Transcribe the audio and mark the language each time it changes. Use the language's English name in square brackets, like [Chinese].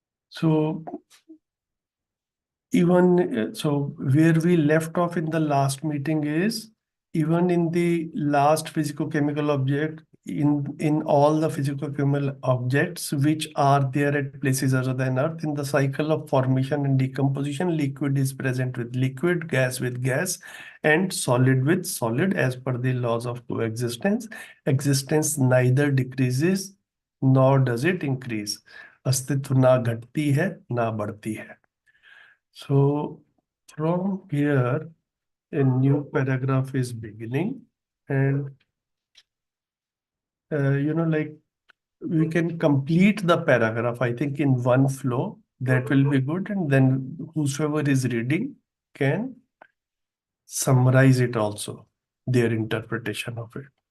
[English] So even so, where we left off in the last meeting is even in the last physicochemical object, in all the physicochemical objects which are there at places other than Earth, in the cycle of formation and decomposition, liquid is present with liquid, gas with gas, and solid with solid, as per the laws of coexistence. Existence neither decreases nor does it increase. [Hindi] अस्तित्व ना घटती है ना बढ़ती है. [English] So from here, a new paragraph is beginning, and like we can complete the paragraph, I think, in one flow. That will be good, and then whosoever is reading can summarize it also, their interpretation of it.